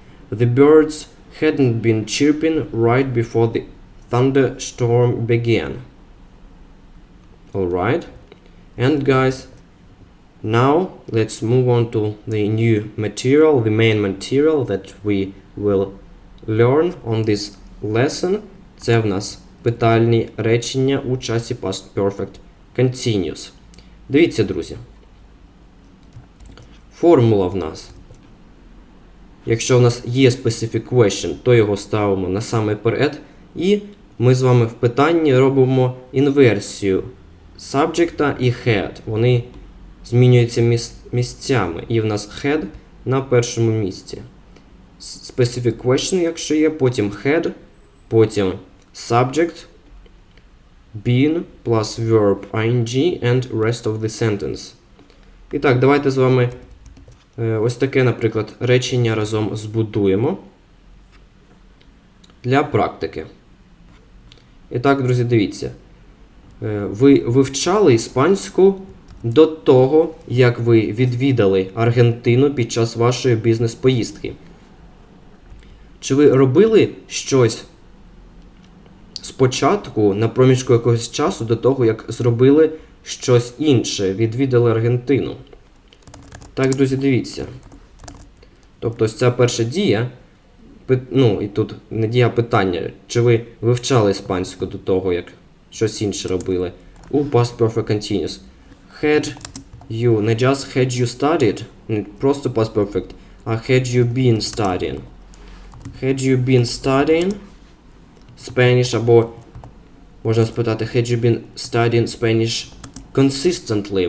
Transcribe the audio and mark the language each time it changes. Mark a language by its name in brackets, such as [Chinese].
[English] The birds hadn't been chirping right before the thunderstorm began. Alright, and guys, now let's move on to the new material, the main material that we will learn on this lesson. [Ukrainian] Це в нас питальні речення у часі past perfect continuous. Дивіться, друзі. Формула в нас. Якщо в нас є specific question, то його ставимо на саме перед. І ми з вами в питанні робимо інверсію subject і head. Вони змінюються місцями. І в нас head на першому місці. [English] Specific question, [Ukrainian] якщо є, [English] потім head, потім subject, been plus verb ing and rest of the sentence. [Ukrainian] І так, давайте з вами ось таке, наприклад, речення разом збудуємо для практики. І так, друзі, дивіться. Ви вивчали іспанську до того, як ви відвідали Аргентину під час вашої бізнес-поїздки. Чи ви робили щось спочатку, на проміжку якогось часу, до того, як зробили щось інше, відвідали Аргентину? Так, друзі, дивіться. Тобто, ось ця перша дія, ну, і тут не дія, питання. Чи ви вивчали іспанську до того, як щось інше робили? [English] У past perfect continuous. Had you, не just had you studied, [Ukrainian] не просто [English] past perfect, а had you been studying. Had you been studying Spanish, або можна спитати, had you been studying Spanish consistently?